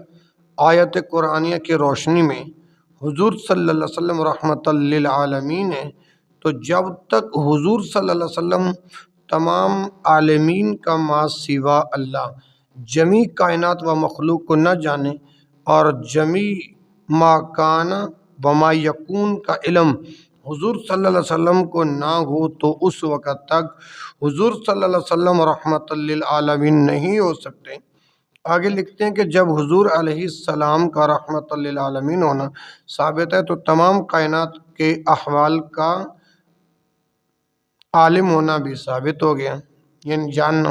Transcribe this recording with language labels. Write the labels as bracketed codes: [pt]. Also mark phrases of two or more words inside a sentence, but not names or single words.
[ur] آیت قرآنیہ کی روشنی میں حضور [ar] صلی اللہ علیہ وسلم رحمت للعالمین [ur] ہے، تو جب تک حضور [ar] صلی اللہ علیہ وسلم [ur] تمام عالمین کا [ar] ما سوا اللہ [ur] جمیع کائنات و مخلوق کو نہ جانے اور [ar] جمیع ما کان و ما یکون [ur] کا علم حضور [ar] صلی اللہ علیہ وسلم [ur] کو نہ ہو تو اس وقت تک حضور [ar] صلی اللہ علیہ وسلم رحمت للعالمین [ur] نہیں ہو سکتے۔ آگے لکھتے ہیں کہ جب حضور [ar] علیہ السلام [ur] کا [ar] رحمت للعالمین [ur] ہونا ثابت ہے تو تمام کائنات کے احوال کا عالم ہونا بھی ثابت ہو گیا، یعنی جاننا۔